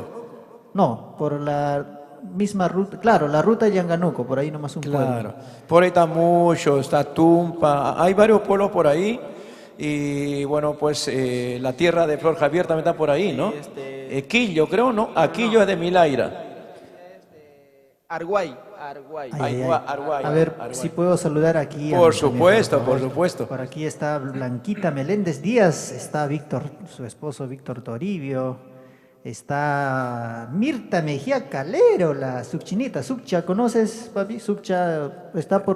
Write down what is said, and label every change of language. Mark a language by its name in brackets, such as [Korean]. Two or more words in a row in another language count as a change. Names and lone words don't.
[Spanish] No, por la misma ruta, claro, la ruta de Yanganuco, por ahí nomás un Claro. pueblo. Por ahí está Mucho, está Tumpa. Hay varios pueblos por ahí. Y bueno, pues la tierra de Flor Javier también está por ahí, ¿no? Quillo, creo, ¿no? Aquillo es de Milaira. Arguay. Arguay. A ver Arguay. si puedo saludar aquí. Por a mis supuesto, amigos, por supuesto. Por aquí está Blanquita Meléndez Díaz, está Víctor, su esposo Víctor Toribio, está Mirta Mejía Calero, la subchinita. Subcha, ¿conoces, papi? Subcha está por